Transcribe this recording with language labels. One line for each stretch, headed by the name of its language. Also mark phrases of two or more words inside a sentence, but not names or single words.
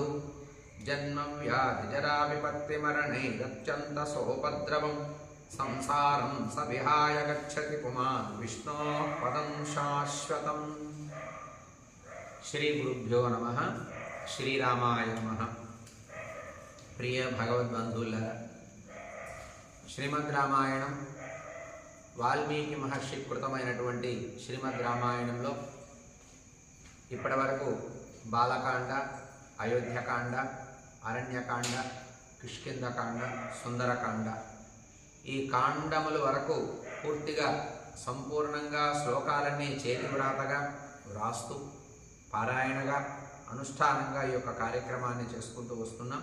Sanskrit: जन्मं व्याधिजराविपत्तिमरणैरत्यन्तसोपद्रवम् संसारं स विहाय गच्छति पुमान् विष्णोः पदं शाश्वतम्। श्री गुरुभ्यो नमः। श्रीरामाय नमः।
Telugu: ప్రియ భగవద్బంధులారా, శ్రీమద్ రామాయణం వాల్మీకి మహర్షి కృతమైనటువంటి శ్రీమద్ రామాయణంలో ఇప్పటివరకు బాలకాండ, అయోధ్యకాండ, అరణ్యకాండ, కిష్కింధకాండ, సుందరకాండ ఈ కాండముల వరకు పూర్తిగా సంపూర్ణంగా శ్లోకాలన్నీ చేతివ్రాతగా వ్రాస్తూ పారాయణగా అనుష్ఠానంగా ఈ యొక్క కార్యక్రమాన్ని చేసుకుంటూ వస్తున్నాం.